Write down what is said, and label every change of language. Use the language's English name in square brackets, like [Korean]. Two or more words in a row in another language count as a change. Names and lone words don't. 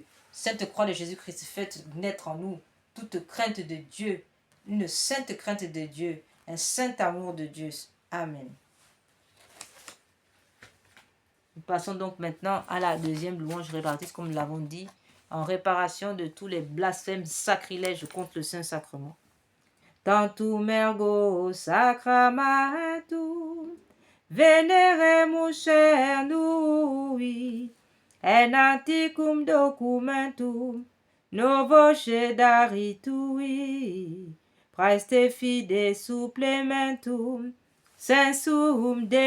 [French] Sainte Croix de Jésus-Christ, faites naître en nous toute crainte de Dieu, une sainte crainte de Dieu, un saint amour de Dieu. Amen. Nous passons donc maintenant à la deuxième louange réparatrice, comme nous l'avons dit, en réparation de tous les blasphèmes sacrilèges contre le Saint-Sacrement. [Latin] Tantum ergo sacramentum veneremus cernui, en antiquum documentum novo cedaritui, praeste fide supplementum sensum